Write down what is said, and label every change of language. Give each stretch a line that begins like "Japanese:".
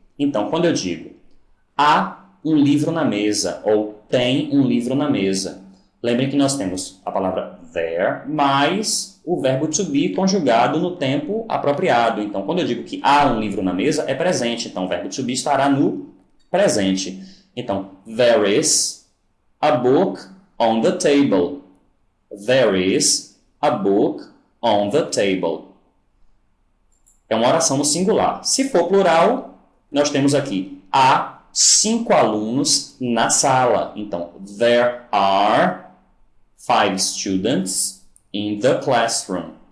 Portuguese: Então, quando eu digo há um livro na mesa ou tem um livro na mesa, lembrem que nós temos a palavra there mais o verbo to be conjugado no tempo apropriado. Então, quando eu digo que há um livro na mesa, é presente. Então, o verbo to be estará no presente.
English: Então, there is a book on the table. There is a book on the table.
Portuguese: É uma oração no singular. Se for plural, nós temos aqui há 5 alunos na sala.
English: Então, there are 5 students in the classroom.